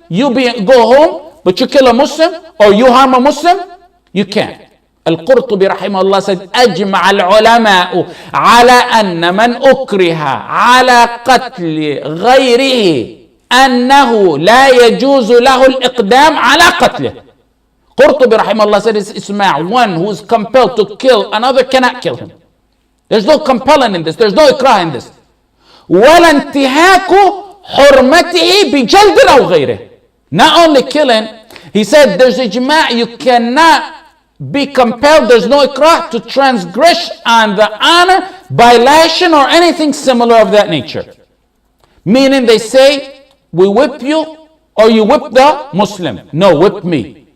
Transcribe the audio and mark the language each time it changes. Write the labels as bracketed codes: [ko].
[en] Go home, but you kill a Muslim, or you harm a Muslim, you can't. Al-Qurtubi rahimahullah said, [ar] أجمع العلماء على أن من أكره على قتل غيره أنه لا يجوز له الإقدام على قتله. [en] Qurtubi rahimahullah said, Isma', one who is compelled to kill another cannot kill him. There's no compelling in this. There's no ikrah in this. [ar] ولا انتهاك حرمته بجلد أو غيره. [en] Not only killing, he said there's ijma', you cannot be compelled, there's no ikrah to transgress on the honor by lashing or anything similar of that nature. Meaning they say, we whip you or you whip the Muslim. No, whip me.